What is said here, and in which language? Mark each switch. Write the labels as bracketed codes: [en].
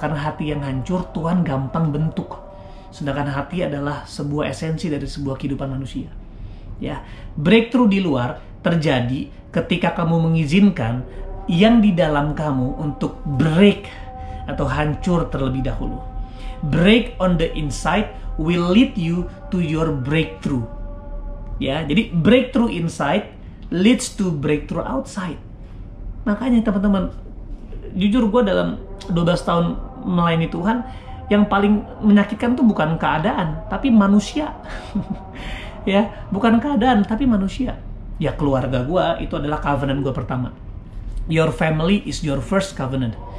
[id] Karena hati yang hancur Tuhan gampang bentuk. Sedangkan hati adalah sebuah esensi dari sebuah kehidupan manusia. Ya, breakthrough di luar terjadi ketika kamu mengizinkan yang di dalam kamu untuk break atau hancur terlebih dahulu. [en] Break on the inside will lead you to your breakthrough. [id] Ya, jadi [en] breakthrough inside leads to breakthrough outside. [id] Makanya teman-teman, jujur gue dalam 12 tahun melayani Tuhan, yang paling menyakitkan tuh bukan keadaan, tapi manusia. Ya, bukan keadaan, tapi manusia. Ya, keluarga gue itu adalah covenant gue pertama. [en] Your family is your first covenant.